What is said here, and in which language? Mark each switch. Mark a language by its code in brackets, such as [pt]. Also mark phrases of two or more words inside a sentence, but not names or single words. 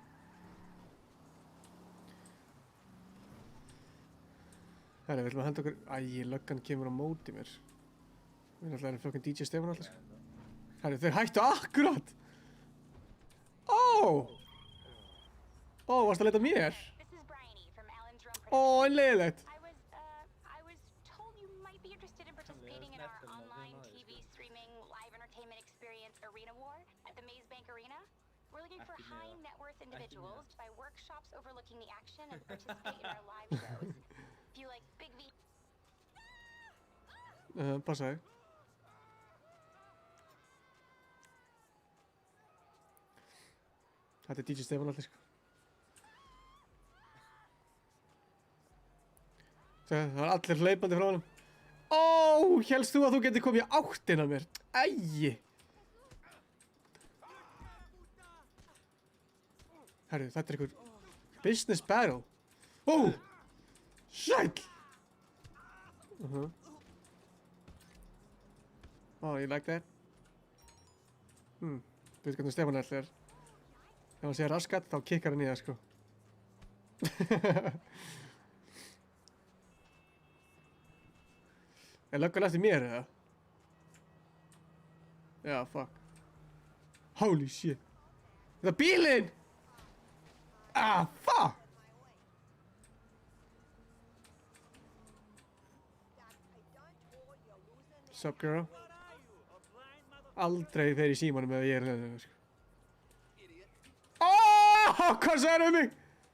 [is] Herri, við ætlum að henda okkur. Æ, löggan kemur á móti mér. Við erum alltaf fucking DJ Stefán alltaf sko. Herri, þeir hættu akkurat! Ó! Ó, varstu að leita að mér? [en] This is Bryony from Alan's Rome [is] Ó, [en] Production. [is] en leiðilegt. [en] I was told you might be interested in participating in our online TV streaming live entertainment experience Arena War at the Maze Bank Arena. We're looking for high net worth individuals to buy workshops overlooking the action and participate in our live shows. If you like big V. [is] Passaði. Þetta er DJ Stefán alltaf sko. Það var allir hlaupandi frá honum. Ó, hélst þú að þú getur komið í áttina mér? Æi. Herru, þetta er einhver [en] business battle. [is] Ó, sæll. Ó, ég [en] like that. [is] Þú veit hvernig Stefán alltaf er. Ef hann segir raskat, þá kikkar hann í það sko. Er löggan eftir mér eða? Já, [en] fuck. Holy shit. [is] Þetta er bílinn! [en] Ah, fuck! Sup, girl? [is] Aldrei fer í símanum ef ég er hérna, sko. Óóóó, hvað sagði um mig?